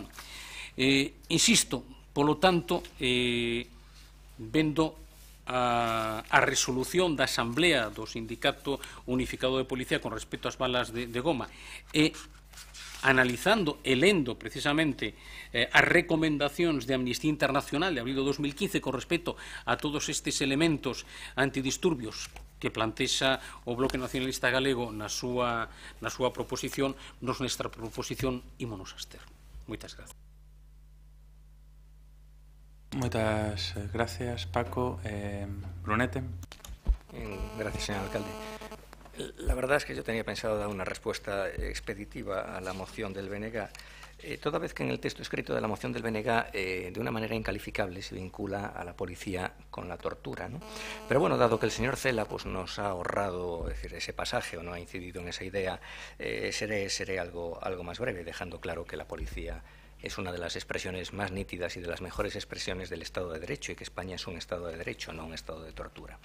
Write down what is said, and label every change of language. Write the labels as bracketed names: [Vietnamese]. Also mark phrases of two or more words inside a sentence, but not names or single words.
[Galician] Insisto, polo tanto, vendo a resolución da Asamblea do Sindicato Unificado de Policía con respecto ás balas de goma e analizando e lendo precisamente as recomendacións de Amnistía Internacional de abril de 2015 con respecto a todos estes elementos antidisturbios que plantexa o Bloque Nacionalista Galego na súa proposición, nos nestra proposición ímonos abster. Moitas gracias. Moitas gracias, Paco. Brunete. [Spanish] Gracias, señor alcalde. La verdad es que yo tenía pensado dar una respuesta expeditiva a la moción del BNG, toda vez que en el texto escrito de la moción del BNG de una manera incalificable se vincula a la policía con la tortura, ¿no? Pero bueno, dado que el señor Cela pues, nos ha ahorrado decir, ese pasaje o no ha incidido en esa idea, seré algo más breve, dejando claro que la policía es una de las expresiones más nítidas y de las mejores expresiones del Estado de Derecho, y que España es un Estado de Derecho, no un Estado de tortura.